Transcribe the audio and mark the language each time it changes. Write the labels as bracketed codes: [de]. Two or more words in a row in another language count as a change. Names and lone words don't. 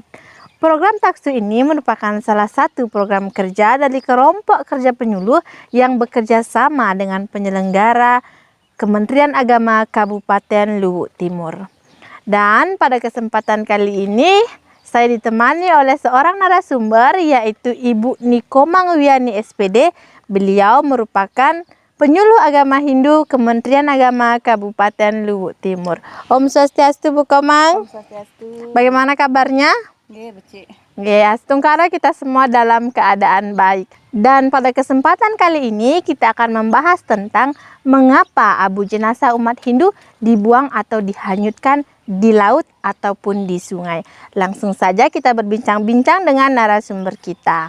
[id] Program Taksu ini merupakan salah satu program kerja dari kelompok kerja penyuluh yang bekerja sama dengan penyelenggara Kementerian Agama Kabupaten Luwu Timur. Dan pada kesempatan kali ini saya ditemani oleh seorang narasumber yaitu Ibu Nikoma Ngwiani SPD. Beliau merupakan penyuluh agama Hindu Kementerian Agama Kabupaten Luwu Timur. [sa] Om Swastiastu [id] Bu Komang. [sa] Om Swastiastu. [id] Bagaimana kabarnya? [ban] Nggih, becik. [id] Astungkara kita semua dalam keadaan baik. Dan pada kesempatan kali ini kita akan membahas tentang mengapa abu jenazah umat Hindu dibuang atau dihanyutkan di laut ataupun di sungai. Langsung saja kita berbincang-bincang dengan narasumber kita.